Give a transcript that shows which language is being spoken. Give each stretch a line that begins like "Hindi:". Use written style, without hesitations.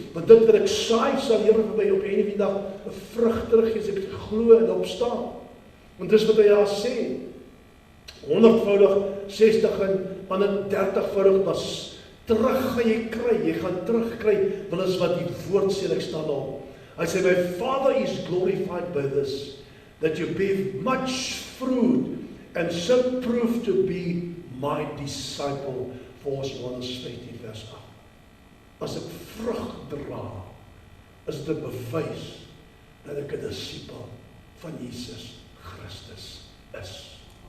Afrikaans: Want dit wat ek saai, sal Here vir my op die einde van die dag 'n vrug teruggee as ek glo en opstaan. Want dis wat hy daar sê. 100-voudig, 60 en ander 30-voudig, maar terug gaan jy kry. Jy gaan terugkry, want dit is wat die woord sê, ek staan op. Hy sê,
English: my Father is glorified by this, that you bear much fruit, and so prove to be my disciple,
Afrikaans: volgens Johannes 15 vers 8. As ek vrug dra, is dit 'n bewys dat ek 'n disipel van Jesus Christus is.